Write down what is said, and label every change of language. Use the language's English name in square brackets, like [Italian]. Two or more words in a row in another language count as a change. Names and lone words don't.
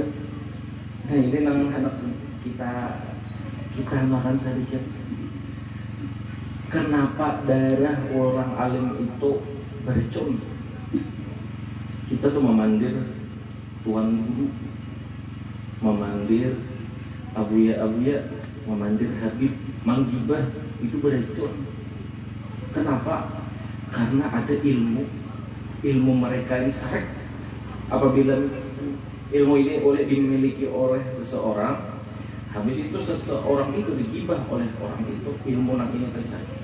[Indonesian] Nah ini nang anak kita makan sedikit. Kenapa darah orang alim itu beracun? Kita tuh memandir tuan guru, memandir abuya, memandir habib, manggibah, itu beracun. Kenapa? Karena ada ilmu mereka ini sarek. Apabila ilmu ini dimiliki oleh seseorang, habis itu seseorang itu digibah oleh orang itu, ilmu nanti ini terjadi.